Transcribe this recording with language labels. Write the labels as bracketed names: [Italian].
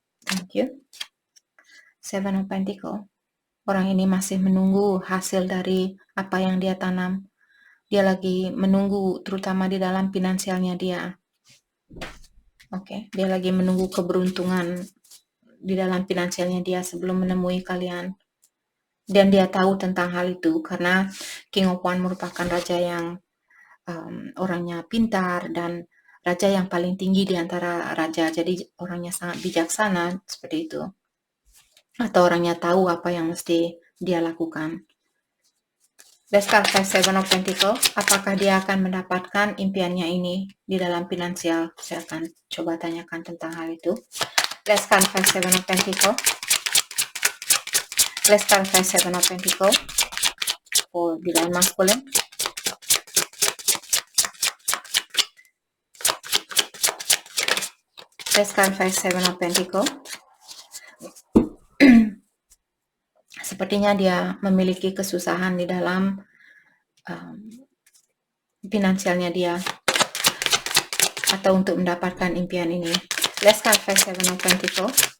[English] Thank you. Seven of Pentacles. [Indonesian] Orang ini masih menunggu hasil dari apa yang dia tanam. Dia lagi menunggu, terutama di dalam finansialnya dia. Oke, dia lagi menunggu keberuntungan di dalam finansialnya dia sebelum menemui kalian. Dan dia tahu tentang hal itu karena King of Wands merupakan raja yang orangnya pintar dan raja yang paling tinggi di antara raja. Jadi orangnya sangat bijaksana seperti itu. Atau orangnya tahu apa yang mesti dia lakukan. [English] Let's start by Seven of Pentacles. [Indonesian] Apakah dia akan mendapatkan impiannya ini di dalam finansial? Saya akan coba tanyakan tentang hal itu. [English] Let's start by Seven of Pentacles. Let's start by Seven of Pentacles for divine masculine. Let's start by Seven of Pentacles. [Indonesian] Sepertinya dia memiliki kesusahan di dalam finansialnya dia atau untuk mendapatkan impian ini. [English] Let's start by Seven of Pentacles.